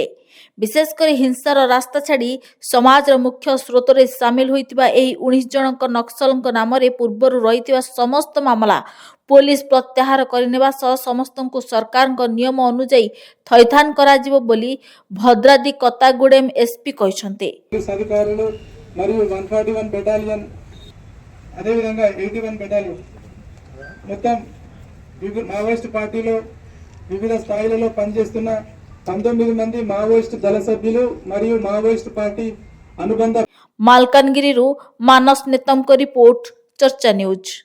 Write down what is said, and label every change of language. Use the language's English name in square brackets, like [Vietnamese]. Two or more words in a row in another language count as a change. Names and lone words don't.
[Odia] ବିଶେଷ କରି ହିଂସାର ରାସ୍ତା ଛାଡ଼ି ସମାଜର ମୁଖ୍ୟ ସ୍ରୋତରେ ସାମିଲ ହୋଇଥିବା ଏହି 19 ଜଣଙ୍କ ନକ୍ସଲଙ୍କ ନାମରେ ପୂର୍ବରୁ ରହିଥିବା ସମସ୍ତ ମାମଲା ପୋଲିସ ପ୍ରତ୍ୟାହାର କରିନେବା ସହ ସମସ୍ତଙ୍କୁ ସରକାରଙ୍କ ନିୟମ ଅନୁଯାୟୀ ଥଇଥାନ କରାଯିବ ବୋଲି ଭଦ୍ରାଦି କତାଗୁଡେମ ଏସପି କହିଛନ୍ତି। [Telugu] మరియు 141 బెటాలియన్ అదేవిధంగా 81 బెటాలియన్ మొత్తం మావోయిస్ట్ పార్టీలో వివిధ స్థాయిలలో పనిచేస్తున్న 19 మంది మావోయిస్ట్ దళ సభ్యులు మరియు మావోయిస్ట్ పార్టీ అనుబంధ [Odia] ମାଲକାନଗିରିରୁ ମାନସ ନେତମଙ୍କ ରିପୋର୍ଟ, ଚର୍ଚ୍ଚା ନ୍ୟୁଜ।